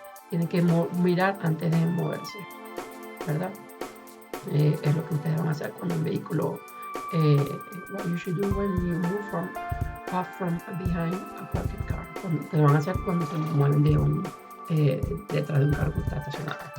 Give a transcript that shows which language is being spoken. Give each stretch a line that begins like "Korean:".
Spanish: Tienen que mirar antes de moverse, ¿verdad? Es lo que ustedes van a hacer cuando un vehículo.
English: What you should do when you move from behind a parked car.
Spanish: Lo van a hacer cuando se mueven detrás de un carro que está estacionado.